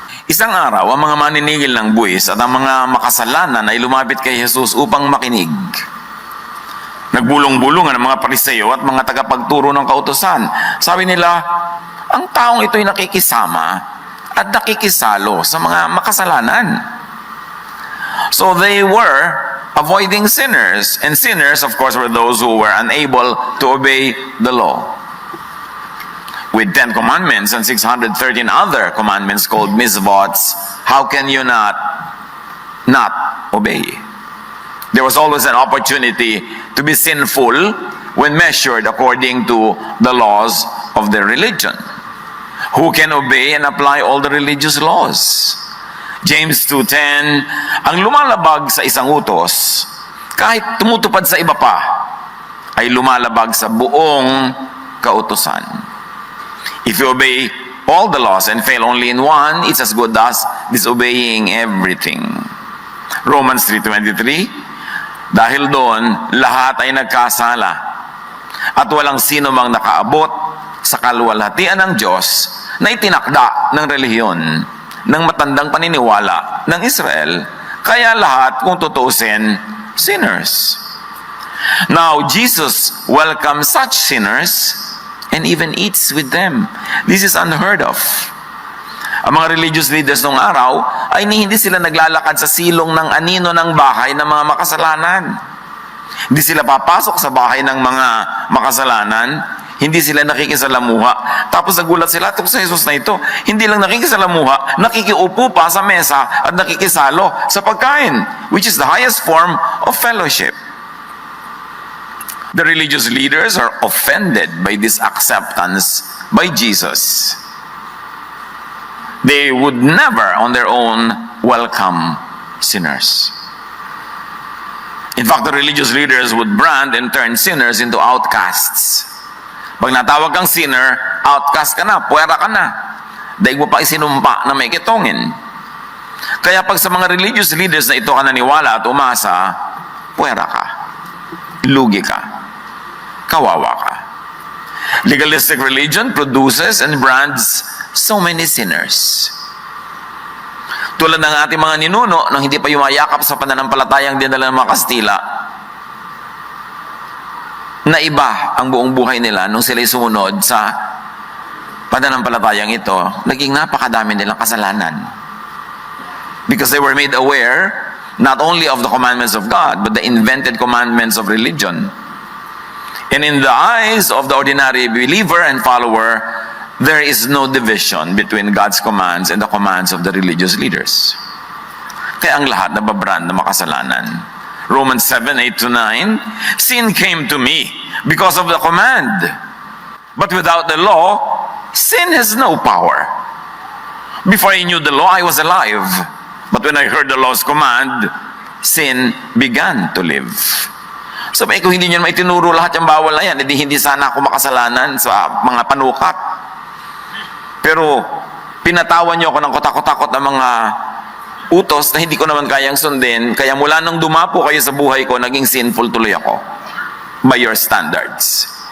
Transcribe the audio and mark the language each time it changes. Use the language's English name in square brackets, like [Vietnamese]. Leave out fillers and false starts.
[Filipino] Isang araw, ang mga maninigil ng buwis at ang mga makasalanan ay lumapit kay Jesus upang makinig. Nagbulong-bulungan ang mga Pariseo at mga tagapagturo ng kautusan. Sabi nila, ang taong ito'y nakikisama at nakikisalo sa mga makasalanan. [English] So they were avoiding sinners. And sinners, of course, were those who were unable to obey the law. With 10 commandments and 613 other commandments called mitzvots, how can you not obey? There was always an opportunity to be sinful when measured according to the laws of their religion. Who can obey and apply all the religious laws? [Filipino] James 2:10, ang lumalabag sa isang utos, kahit tumutupad sa iba pa, ay lumalabag sa buong kautusan. [English] If you obey all the laws and fail only in one, it's as good as disobeying everything. [Filipino] Romans 3:23, dahil doon, lahat ay nagkasala at walang sino mang nakaabot sa kaluwalhatian ng Diyos na itinakda ng relihiyon ng matandang paniniwala ng Israel, kaya lahat, kung tutusin, sinners. [English] Now, Jesus welcomes such sinners and even eats with them. This is unheard of. [Filipino] Ang mga religious leaders nung araw ay hindi sila naglalakad sa silong ng anino ng bahay ng mga makasalanan. Hindi sila papasok sa bahay ng mga makasalanan. Hindi sila nakikisalamuha. Tapos nagulat sila tungkol sa Jesus na ito. Hindi lang nakikisalamuha, nakikiupo pa sa mesa at nakikisalo sa pagkain, [English] which is the highest form of fellowship. The religious leaders are offended by this acceptance by Jesus. They would never on their own welcome sinners. In fact, the religious leaders would brand and turn sinners into outcasts. [Filipino] Pag natawag kang sinner, outcast ka na, puwera ka na. Daig mo pa isinumpa na may kitongin. Kaya pag sa mga religious leaders na ito ka naniwala at umasa, puwera ka. Lugi ka. Kawawa ka. [English] Legalistic religion produces and brands so many sinners. [Filipino] Tulad ng ating mga ninuno nang hindi pa yumayakap sa pananampalatayang dinala ng mga Kastila, na iba ang buong buhay nila nung sila'y sumunod sa pananampalatayang ito, naging napakadami nilang kasalanan. [English] Because they were made aware not only of the commandments of God, but the invented commandments of religion. And in the eyes of the ordinary believer and follower, there is no division between God's commands and the commands of the religious leaders. [Filipino] Kaya ang lahat nababrand na makasalanan. [English] Romans 7:8-9, sin came to me because of the command. But without the law, sin has no power. Before I knew the law, I was alive. But when I heard the law's command, sin began to live. [Filipino] Sabi, kung hindi nyo naman itinuro lahat yung bawal na yan, hindi sana ako makasalanan sa mga panukat. Pero pinatawan nyo ako ng kotakot-takot ng mga utos na hindi ko naman kayang sundin, kaya mula nung dumapo kayo sa buhay ko, naging sinful tuloy ako [English] by your standards.